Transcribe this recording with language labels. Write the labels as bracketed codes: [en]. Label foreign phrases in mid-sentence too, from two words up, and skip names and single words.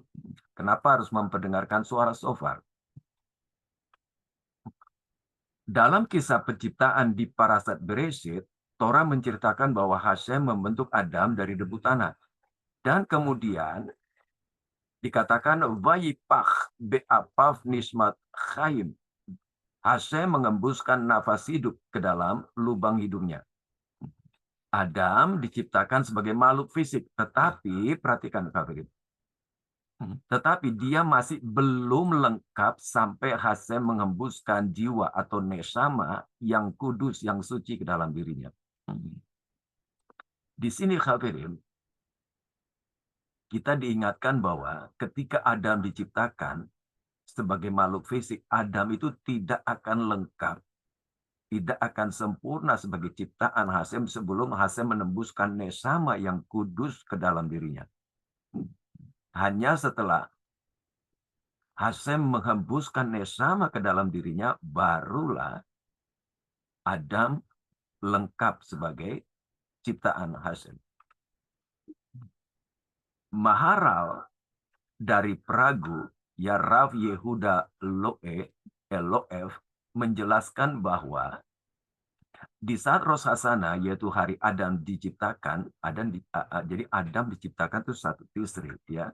[id] Kenapa harus memperdengarkan suara shofar? Dalam kisah penciptaan di Parashat Bereshit, Torah menceritakan bahwa Hashem membentuk Adam dari debu tanah. Dan kemudian dikatakan [he] ויפח באפיו נשמת חיים. [id] Hashem mengembuskan nafas hidup ke dalam lubang hidungnya. Adam diciptakan sebagai makhluk fisik, tetapi perhatikan, tetapi dia masih belum lengkap sampai Hashem mengembuskan jiwa atau neshama yang kudus, yang suci ke dalam dirinya. Di sini, hadirin, kita diingatkan bahwa ketika Adam diciptakan sebagai makhluk fisik, Adam itu tidak akan lengkap, tidak akan sempurna sebagai ciptaan Hashem sebelum Hashem menembuskan neshama yang kudus ke dalam dirinya. Hanya setelah Hashem menghembuskan neshama ke dalam dirinya, barulah Adam lengkap sebagai ciptaan Hashem. Maharal dari Pragu, ya, Rav Yehuda Loev menjelaskan bahwa di saat Rosh Hashanah, yaitu hari Adam diciptakan, jadi Adam diciptakan itu satu Tisri, ya.